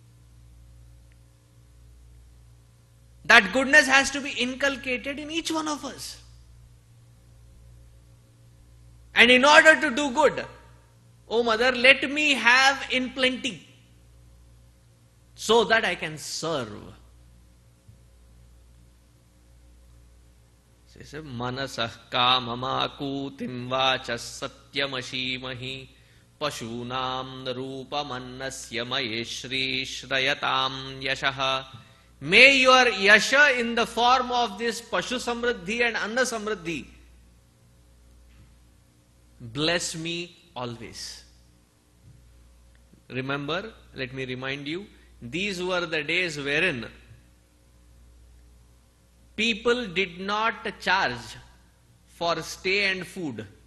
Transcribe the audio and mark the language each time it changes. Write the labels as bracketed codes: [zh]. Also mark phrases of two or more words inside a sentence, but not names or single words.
[en] That goodness has to be inculcated in each one of us. And in order to do good, oh Mother, let me have in plenty so that I can serve. Says, [sa] मनसः काममाकूतिं वाचः सत्यमशीमहि पशूनां रूपमन्नस्य मयि श्रीः श्रयतां यशः [en] May your yasha in the form of this [sa] पशु समृद्धि [en] and [sa] अन्न समृद्धि [en] bless me always. Remember, let me remind you, these were the days wherein people did not charge for stay and food.